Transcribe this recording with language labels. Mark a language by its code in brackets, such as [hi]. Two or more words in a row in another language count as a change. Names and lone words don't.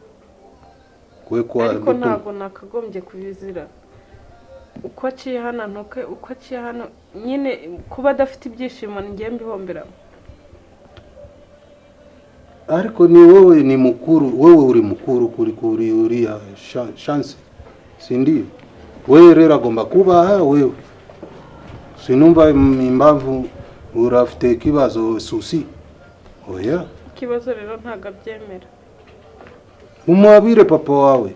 [rw] Ariko ntabwo nakagombye kubizira. Uko aciye hano ntoke, uko aciye hano nyine kuba adafite ibyishimo ngiye mbihomberamo. Ariko ni wowe ni mukuru, wewe uri mukuru kuri uriya chance, [sw] si ndio? [rw] Wewe rero agomba kubaha wewe. Sinumva impamvu urafite kibazo susi. Oya. Kibazo rero ntago abyemera. Umwabire papa wawe.